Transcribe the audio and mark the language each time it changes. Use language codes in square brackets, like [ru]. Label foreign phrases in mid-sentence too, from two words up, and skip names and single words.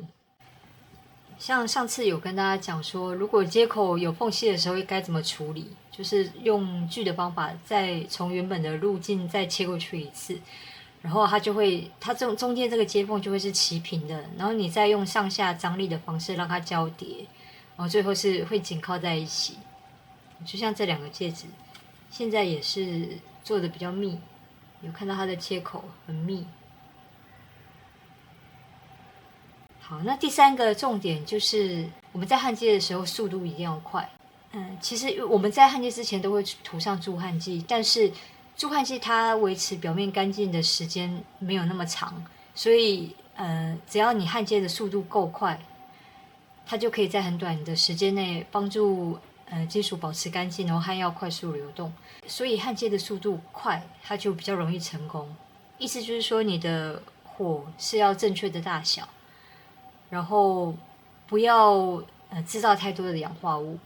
[zh] 像上次有跟大家講說，如果接口有縫隙的時候該怎麼處理，就是用鋸的方法，再從原本的路徑再切過去一次。然後它中間這個接縫就會是齊平的，然後你再用上下張力的方式讓它交疊，然後最後是會緊靠在一起。就像這兩個芥子，現在也是做的比較密，有看到它的切口很密。好，那第3個重點就是我們在焊接的時候速度一定要快。其實我們在焊接之前都會塗上助焊劑，但是助焊劑它維持表面乾淨的時間沒有那麼長，所以只要你焊接的速度夠快，它就可以在很短的時間內幫助金屬保持乾淨，然後焊藥快速流動。所以焊接的速度快，它就比較容易成功。意思就是說，你的火是要正確的大小，然後不要製造太多的氧化物。